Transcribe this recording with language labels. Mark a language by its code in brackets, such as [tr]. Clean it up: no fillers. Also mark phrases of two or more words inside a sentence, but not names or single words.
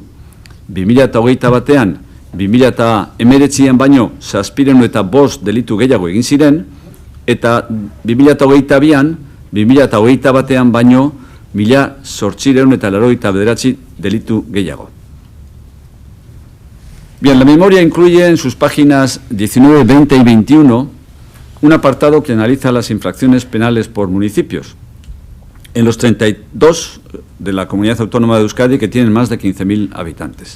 [eu] 2021 batean, 2019an baino 705 delitu gehiago egin ziren, eta 2022an, 2021 batean baino 1889 delitu gehiago. [es] Bien, la memoria incluye en sus páginas 19, 20 y 21 un apartado que analiza las infracciones penales por municipios. En los 32 de la Comunidad Autónoma de Euskadi, que tienen más de 15.000 habitantes.